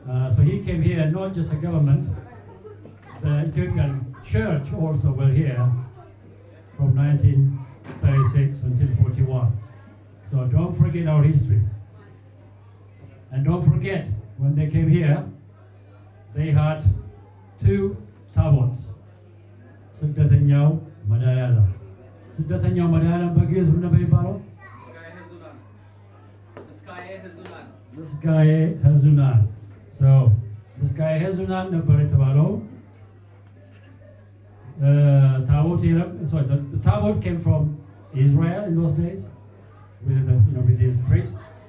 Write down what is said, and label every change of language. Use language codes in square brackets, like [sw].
[en] So he came here, not just the government, the Ethiopian church also were here from 1936 until 41. So don't forget our history. And don't forget, when they came here, they had 2 tabots. [am] ስደተኛው መድኃኔዓለም ስደተኛው መድኃኔዓለም በግዕዝ ምን ነበር የሚባለው? ምስጋዬ ሕዙናን ምስጋዬ ሕዙናን ነበር የተባለው። [en] The tabot came from Israel in those days with his priests.